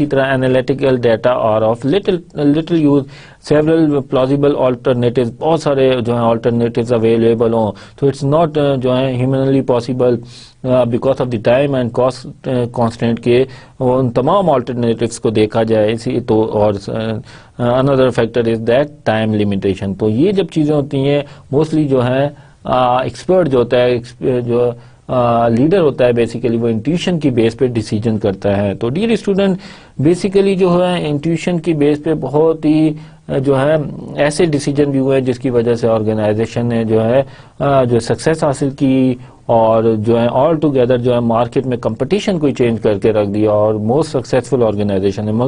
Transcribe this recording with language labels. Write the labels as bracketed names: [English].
[Urdu] اسی طرح [English] analytical data are of little use, [Urdu] several plausible alternatives, بہت سارے جو ہیں آلٹرنیٹیوز اویلیبل ہوں, تو اٹس ناٹ جو ہے humanly possible [English] because of the time and cost constant [Urdu] کے ان تمام آلٹرنیٹیوز کو دیکھا جائے. اسی تو اور [English] another factor is that time limitation. [Urdu] تو یہ جب چیزیں ہوتی ہیں موسٹلی جو ہے ایکسپرٹ جو ہوتا ہے, جو لیڈر ہوتا ہے, بیسیکلی وہ انٹیوشن کی بیس پہ ڈیسیجن کرتا ہے. تو ڈیئر اسٹوڈنٹ, بیسیکلی جو ہے انٹیوشن کی بیس پہ بہت ہی جو ہے ایسے ڈیسیجن بھی ہوئے ہیں جس کی وجہ سے آرگنائزیشن نے جو ہے جو سکسیس حاصل کی, اور جو ہے آل ٹوگیدر جو ہے مارکیٹ میں کمپٹیشن کو چینج کر کے رکھ دیا, اور موسٹ سکسیسفل آرگنائزیشن ہے.